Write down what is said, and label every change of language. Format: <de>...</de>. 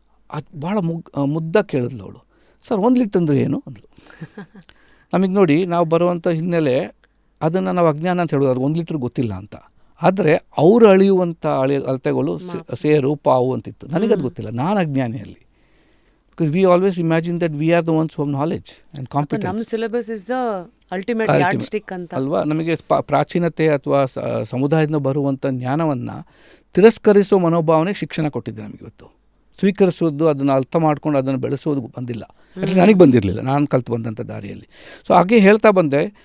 <kn>ಅದು ಭಾಳ ಮುದ್ದ ಕೇಳಿದ್ಲು ಅವಳು. ಸರ್ 1 ಲೀಟರ್ ಅಂದರೆ ಏನು ಅಂದ್ಲು. ನಮಗೆ ನೋಡಿ, ನಾವು ಬರುವಂಥ ಹಿನ್ನೆಲೆ ಅದನ್ನು ನಾವು ಅಜ್ಞಾನ ಅಂತ ಹೇಳೋದು, 1 ಲೀಟ್ರ್ ಗೊತ್ತಿಲ್ಲ ಅಂತ. ಆದರೆ ಅವರು ಅಳಿಯುವಂಥ ಅಳತೆಗಳು ಸೇರು ಪಾವು ಅಂತಿತ್ತು. ನನಗದು ಗೊತ್ತಿಲ್ಲ, ನಾನು ಅಜ್ಞಾನಿಯಲ್ಲಿ.</kn> <en>Because we always imagine that we are the ones who have knowledge and competence.</en> <kn>ನಮ್ಮ</kn> <en>syllabus is the ultimate yardstick</en> <kn>ಅಂತ ಅಲ್ವಾ. ನಮಗೆ ಪ್ರಾಚೀನತೆ ಅಥವಾ ಸಮುದಾಯದಿಂದ ಬರುವಂಥ ಜ್ಞಾನವನ್ನು ತಿರಸ್ಕರಿಸುವ ಮನೋಭಾವನೆ ಶಿಕ್ಷಣ ಕೊಟ್ಟಿದೆ ನಮಗೆ ಇವತ್ತು. ಸ್ವೀಕರಿಸೋದು, ಅದನ್ನು ಅರ್ಥ ಮಾಡ್ಕೊಂಡು ಅದನ್ನು ಬೆಳೆಸೋದು ಬಂದಿಲ್ಲ. ಅಟ್ಲೀಸ್ಟ್ ನನಗೆ ಬಂದಿರಲಿಲ್ಲ, ನಾನು ಕಲ್ತು ಬಂದಂಥ ದಾರಿಯಲ್ಲಿ. ಸೊ ಹಾಗೆ ಹೇಳ್ತಾ ಬಂದೆ.</kn>